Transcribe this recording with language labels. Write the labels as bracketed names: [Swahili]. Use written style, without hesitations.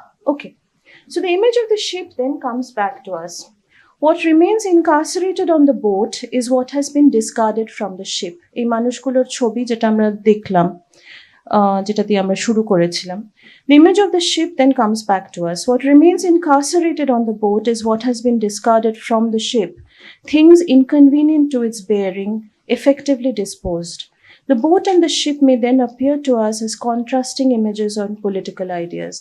[English] Okay, so the image of the ship then comes back to us. What remains incarcerated on the boat is what has been discarded from the ship. [Bangla] এই মানুষগুলোর ছবি যেটা আমরা দেখলাম, যেটা দিয়ে আমরা শুরু করেছিলাম। [English] The image of the ship then comes back to us. What remains incarcerated on the boat is what has been discarded from the ship. Things inconvenient to its bearing, effectively disposed. The boat and the ship may then appear to us as contrasting images on political ideas.